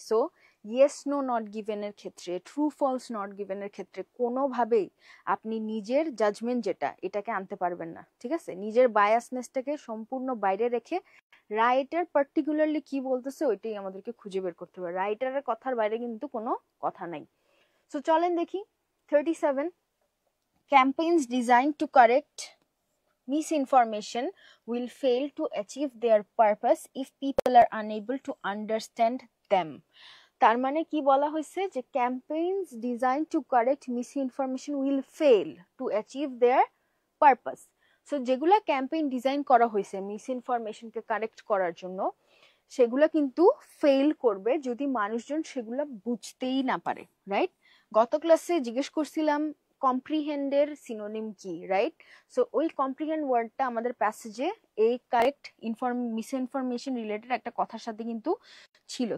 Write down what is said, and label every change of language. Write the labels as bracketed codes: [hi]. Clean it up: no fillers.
[bn] So yes no not গিভেনের ক্ষেত্রে, true false not গিভেনের ক্ষেত্রে কোনোভাবেই আপনি নিজের জাজমেন্ট যেটা, এটাকে আনতে পারবেন না, ঠিক আছে? নিজের বায়াসনেসটাকে সম্পূর্ণ বাইরে রেখে রাইটার পার্টিকুলারলি কি বলতেছে ওইটাই আমাদেরকে খুঁজে বের করতে হবে। রাইটারের কথার বাইরে কিন্তু কোনো কথা নাই। সো চলেন দেখি [en] 37, campaigns designed to correct misinformation will fail to achieve their purpose if people are unable to understand them. [bn] তার মানে কি বলা হয়েছে, যে [en] campaigns designed to correct misinformation will fail to achieve their purpose. [bn] So যেগুলা campaign design করা হয়েছে মিসইনফরমেশনকে correct করার জন্য, সেগুলা কিন্তু ফেল করবে যদি মানুষজন সেগুলা বুঝতেই না পারে, রাইট? গত ক্লাসে জিজ্ঞেস করছিলাম কম্প্রিহেন্ডের সিনোনিম কি, রাইট? সো ওই কম্প্রিহেন্ড ওয়ার্ডটা আমাদের প্যাসেজে এই কারেক্ট মিসইনফরমেশন রিলেটেড একটা কথার সাথে কিন্তু ছিল।